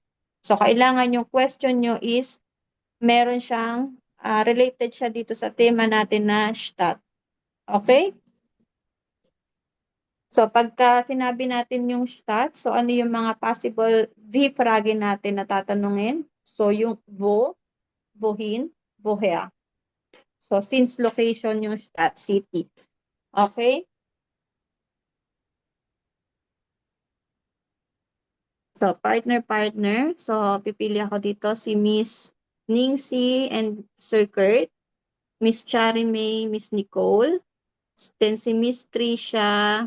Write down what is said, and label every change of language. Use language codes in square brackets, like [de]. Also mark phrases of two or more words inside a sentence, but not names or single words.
[tl] So, kailangan yung question nyo is meron siyang related siya dito sa tema natin na Stadt. [en] Okay? [tl] So, pagka sinabi natin yung Stadt, so ano yung mga possible V-Frage natin na tatanungin? [de] So, yung wo, wohin, woher. [en] So, since location yung Stadt, city. Okay? So, partner. [tl] So, pipili ako dito si Miss Ningxi and Sir Kurt, Miss Chari May, Miss Nicole, then si Miss Trisha.